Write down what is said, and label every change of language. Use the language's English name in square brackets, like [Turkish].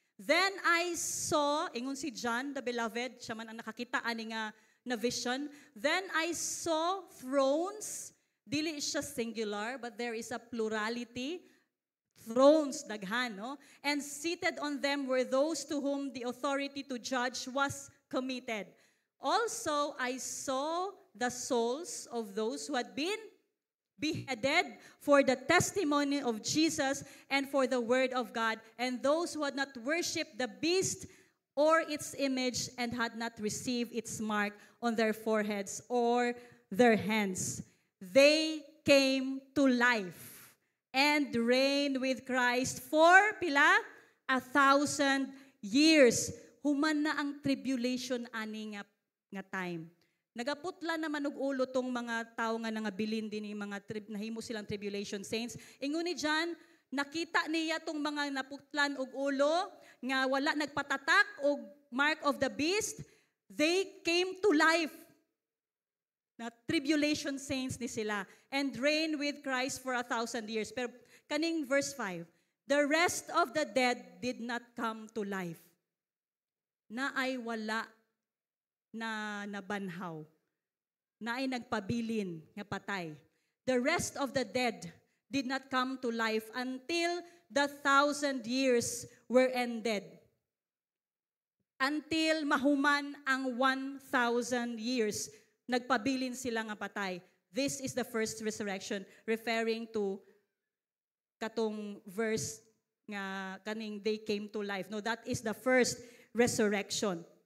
[English] Then I saw, [Cebuano] ingon si John the beloved, siya man ang nakakita ani nga na vision. [English] Then I saw thrones, [Cebuano] dili siya [English] singular, but there is a plurality. Thrones, [Cebuano] daghan, no? [English] And seated on them were those to whom the authority to judge was committed. Also, I saw the souls of those who had been beheaded for the testimony of Jesus and for the word of God, and those who had not worshipped the beast or its image and had not received its mark on their foreheads or their hands. They came to life and reigned with Christ for, [Cebuano] pila? [English] 1,000 years. [Cebuano] Human na ang tribulation ani nga time. Nagaputla naman og ulo tong mga tao nga nangabilin din yung mga nahimo silang tribulation saints. Ingon ni John, nakita niya tong mga naputlan og ulo nga wala nagpatatak og mark of the beast. [English] They came to life. [Cebuano] Na tribulation saints ni sila [English] and reign with Christ for 1,000 years. [Cebuano] Pero kaning [English] verse 5, the rest of the dead did not come to life. [Cebuano] Na ay wala na nabanhaw, na ay nagpabilin, nga patay. [English] The rest of the dead did not come to life until the 1,000 years were ended. [Cebuano] Until mahuman ang 1,000 years, nagpabilin sila nga patay. [English] This is the first resurrection, referring to [Cebuano] katong verse nga kaning [English] they came to life. No, that is the first resurrection.